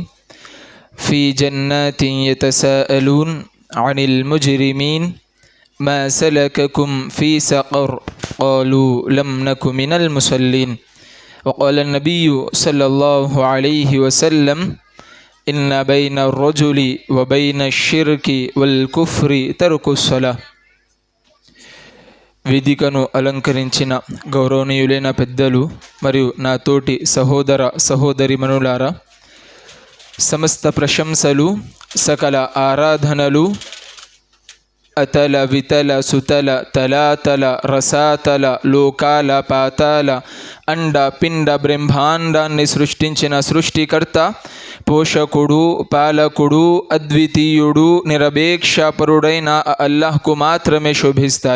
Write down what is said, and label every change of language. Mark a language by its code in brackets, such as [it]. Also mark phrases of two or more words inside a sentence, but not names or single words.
[ar] في جنات يتساءلون عن المجرمين ما سلككم في سقر قالوا لم نك من المصلين. وقال النبي صلى الله عليه وسلم: إن بين الرجل وبين الشرك والكفر ترك الصلاة. [te] వేదికను అలంకరించిన గౌరవనీయులైన పెద్దలు మరియు నా తోటి సహోదర సహోదరిమణులారా, సమస్త ప్రశంసలు సకల ఆరాధనలు అతల వితల సుతల తలాతల రసాతల లోకాల పాతాల అండ పిండ బ్రహ్మాండాన్ని సృష్టించిన సృష్టికర్త, పోషకుడు, పాలకుడు, అద్వితీయుడు, నిరపేక్షపరుడైన అల్లాహ్కు మాత్రమే శోభిస్తాయి.